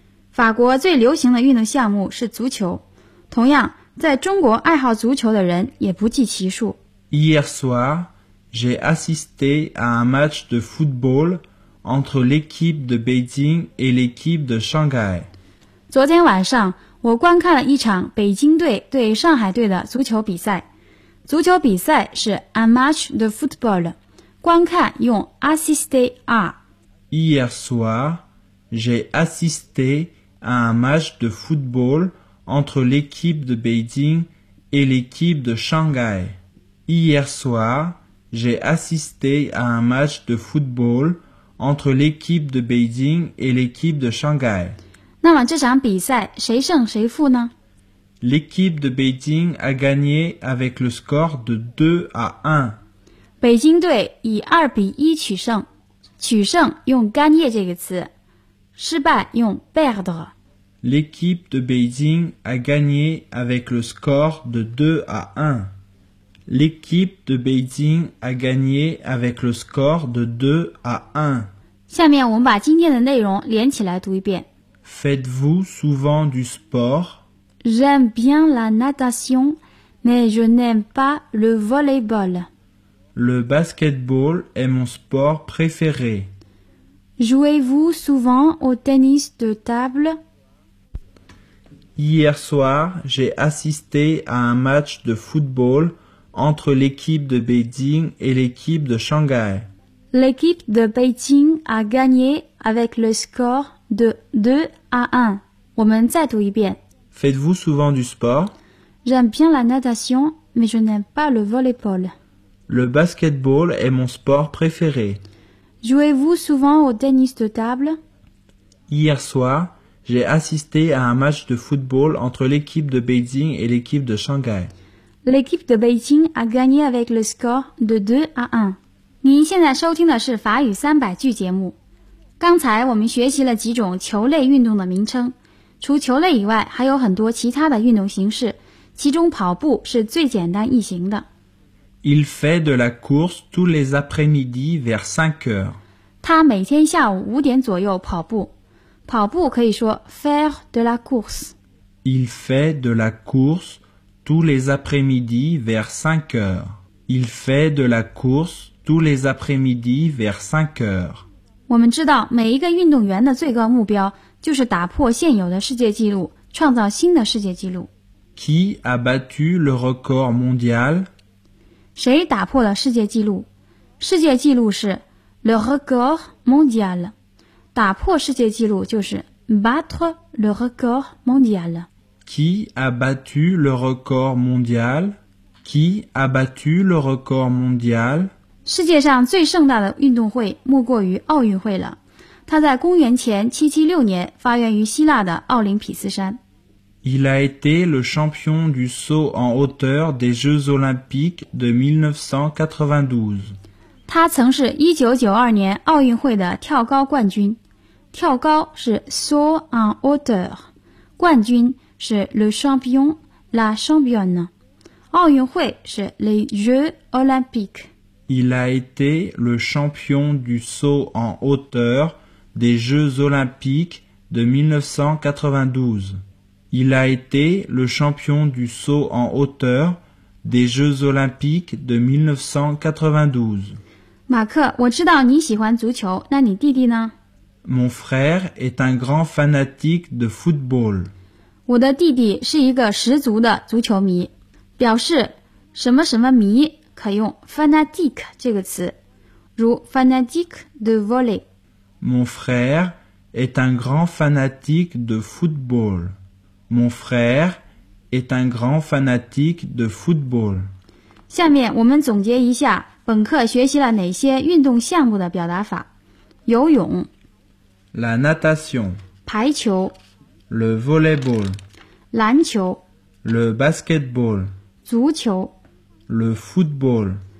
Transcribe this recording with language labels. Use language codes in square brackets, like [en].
[zh] 法国最流行的运动项目是足球，同样，在中国爱好足球的人也不计其数。 [fr] Hier soir, j'ai assisté à un match de football entre l'équipe de Beijing et l'équipe de Shanghai. [zh] 昨天晚上，我观看了一场北京队对上海队的足球比赛。足球比赛是 [fr] un match de football， [zh] 观看用 [fr] assister à。 Hier soir. J'ai assisté à un match de football entre l'équipe de Beijing et l'équipe de Shanghai. Hier soir, j'ai assisté à un match de football entre l'équipe de Beijing et l'équipe de Shanghai. [zh] 那么这场比赛谁胜谁负呢？ [fr] L'équipe de Beijing a gagné avec le score de 2-1. [zh] 北京队以2-1取胜。取胜用 gagner 这个词。失败用 perdre. [fr] L'équipe de Beijing a gagné avec le score de 2-1. L'équipe de Beijing a gagné avec le score de 2-1. [zh] 下面我们把今天的内容连起来读一遍。 [fr] Faites-vous souvent du sport? J'aime bien la natation, mais je n'aime pas le volleyball. Le basketball est mon sport préféré. Jouez-vous souvent au tennis de table? Hier soir, j'ai assisté à un match de football entre l'équipe de Beijing et l'équipe de Shanghai. L'équipe de Beijing a gagné avec le score de 2-1. [zh] 我们再读一遍。 [fr] Faites-vous souvent du sport? J'aime bien la natation, mais je n'aime pas le volley-ball. Le basketball est mon sport préféré. Jouez-vous souvent au tennis de table? Hier soir, j'ai assisté à un match de football entre l'équipe de Beijing et l'équipe de Shanghai. L'équipe de Beijing a gagné avec le score de 2-1. [zh] 您现在收听的是法语三百句节目。刚才我们学习了几种球类运动的名称，除球类以外还有很多其他的运动形式，其中跑步是最简单易行的。 [fr] Il fait de la course tous les après-midi vers 5 heures. [zh] 他每天下午五点左右跑步。跑步可以说 [fr] faire de la course. Il fait de la course tous les après-midi vers 5 heures. Il fait de la course tous les après-midi vers 5 heures. [zh] 我们知道每一个运动员的最高目标就是打破现有的世界纪录，创造新的世界纪录。 [fr] Qui a battu le record mondial? [zh] 谁打破了世界纪录？世界纪录是 [fr] le record mondial。 [zh] 打破世界纪录就是 [fr] battre le record mondial. Qui a battu le record mondial? Qui a battu le record mondial? [zh] 世界上最盛大的运动会莫过于奥运会了。它在公元前776年发源于希腊的奥林匹斯山。 [fr] Il a été le champion du saut en hauteur des Jeux Olympiques de 1992. [zh] 他曾是1992年奥运会的跳高冠军。跳高是 [fr] saut en hauteur， [zh] 冠军是 [fr] le champion, la championne， [zh] 奥运会是 [fr] les Jeux Olympiques。 Il a été le champion du saut en hauteur des Jeux Olympiques de 1992. Il a été le champion du saut en hauteur des Jeux Olympiques de 1992. [zh] 马克，我知道你喜欢足球，那你弟弟呢？ [fr] Mon frère est un grand fanatique de football. [zh] 我的弟弟是一个十足的足球迷，表示什么什么迷。可用 fanatique 这个词，如 [fr] fanatique de volley。 Mon frère est un grand fanatique de football. Mon frère est un grand fanatique de football. [zh] 下面我们总结一下本课学习了哪些运动项目的表达法：游泳 [fr] ，la natation； [zh] 排球 [fr] ，le volleyball； [zh] 篮球 [fr] ，le basketball； [zh] 足球。 [fr] Le football,